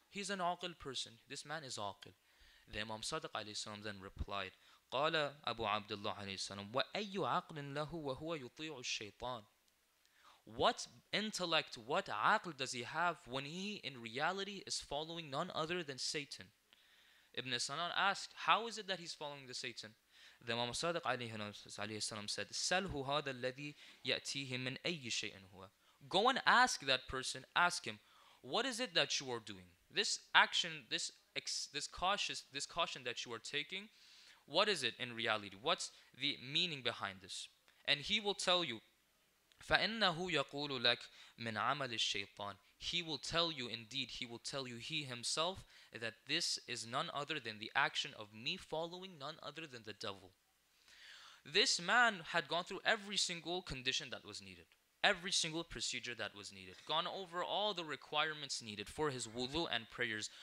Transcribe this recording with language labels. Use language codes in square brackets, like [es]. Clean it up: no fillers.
[en] He's an aqil person. This man is aqil. The Imam Sadiq alayhi salam then replied, قال Abu Abdullah alayhi salam, [ar] وَأَيُّ عَقْلٍ لَهُ وَهُوَ يُطِيعُ الشَّيْطَانِ. [en] What intellect, what aql does he have when he in reality is following none other than Satan? Ibn Sanan asked, how is it that he's following the Satan? The Imam Sadiq alayhi salam said, [ar] سَلْهُ هَذَا الَّذِي يَأْتِيهِ مِنْ أَيِّ شَيْءٍ هُوَ. [en] Go and ask that person, ask him, what is it that you are doing? This action, this caution that you are taking, what is it in reality? What's the meaning behind this? And he will tell you, [ar] فَإِنَّهُ يَقُولُ لَكَ مِنْ عَمَلِ الشَّيْطَانِ. [en] He will tell you, indeed, he will tell you, he himself, that this is none other than the action of me following none other than the devil. This man had gone through every single condition that was needed, every single procedure that was needed, gone over all the requirements needed for his wudu and prayers.